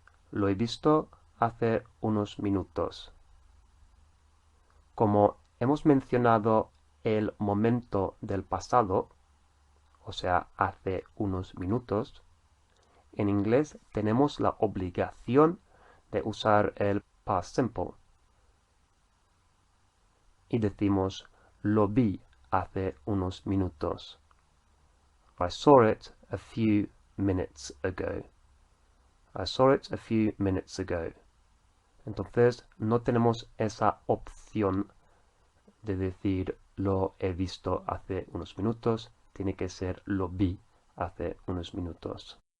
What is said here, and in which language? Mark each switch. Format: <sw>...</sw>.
<es>Lo he visto hace unos minutos. Como hemos mencionado el momento del pasado, o sea, hace unos minutos, en inglés tenemos la obligación de usar el past simple. Y decimos lo vi hace unos minutos.</es> <en>I saw it a few minutes ago. I saw it a few minutes ago.</en> <es>Entonces no tenemos esa opción de decir lo he visto hace unos minutos. Tiene que ser lo vi hace unos minutos.</es>